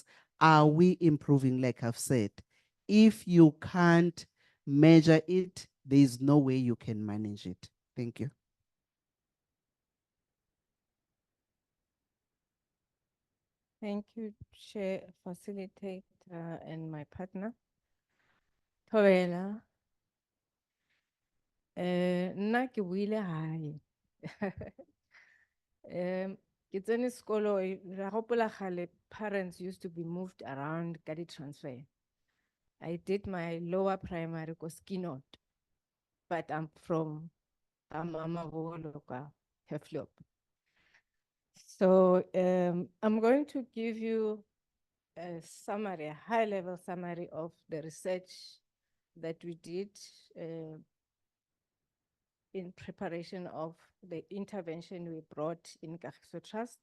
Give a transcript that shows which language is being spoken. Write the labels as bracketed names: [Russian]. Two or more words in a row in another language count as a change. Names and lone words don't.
[English] Are we improving, like I've said? If you can't measure it, there is no way you can manage it. Thank you. Thank you, Chair, Facilitator, and my partner. [Northern Sotho] Thobela. Nna ke buile hae. Ke tsene sekolo, ra gopola kgale, [English] parents used to be moved around [Northern Sotho] ka di-transfer. [English] I did my lower primary ko Skinot, but I'm from Amamabolo ka Heflop. So I'm going to give you a summary, a high-level summary of the research that we did in preparation of the intervention we brought in Kagiso Trust.